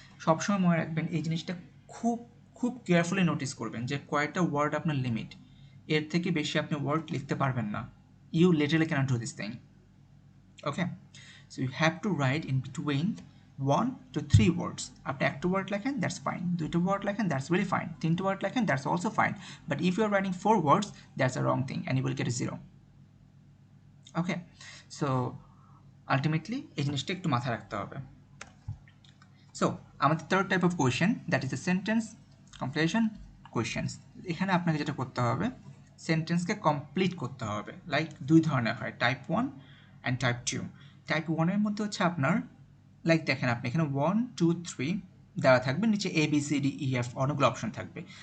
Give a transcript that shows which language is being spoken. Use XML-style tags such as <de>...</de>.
<bn>সবসময় মনে রাখবেন এই জিনিসটা, খুব খুব কেয়ারফুলি নোটিস করবেন যে কয়টা ওয়ার্ড আপনার লিমিট, এর থেকে বেশি আপনি ওয়ার্ড লিখতে পারবেন না।</bn> <en>You literally cannot do this thing. Okay, so you have to write in between 1 to 3 words.</en> <bn>আপনি একটা ওয়ার্ড লেখেন,</bn> <en>That's fine.</en> <bn>দুইটা ওয়ার্ড লেখেন,</bn> <en>That's very fine.</en> <bn>তিনটা ওয়ার্ড লেখেন,</bn> <en>That's also fine. But if you are writing 4 words, that's a wrong thing and you will get a 0.</en> <bn>Okay, so ultimately এই জিনিসটা একটু মাথায় রাখতে হবে।</bn> <en>So আমাদের third type of question, that is the sentence completion questions.</en> <bn>এখানে আপনাকে যেটা করতে হবে, সেন্টেন্সকে কমপ্লিট করতে হবে। লাইক দুই ধরনের হয়, টাইপ 1 অ্যান্ড টাইপ 2। টাইপ 1-এর মধ্যে হচ্ছে আপনার, লাইক দেখেন আপনি এখানে 1 2 3 দেওয়া থাকবে, নিচে A B C D E F অনেকগুলো অপশন থাকবে।</bn>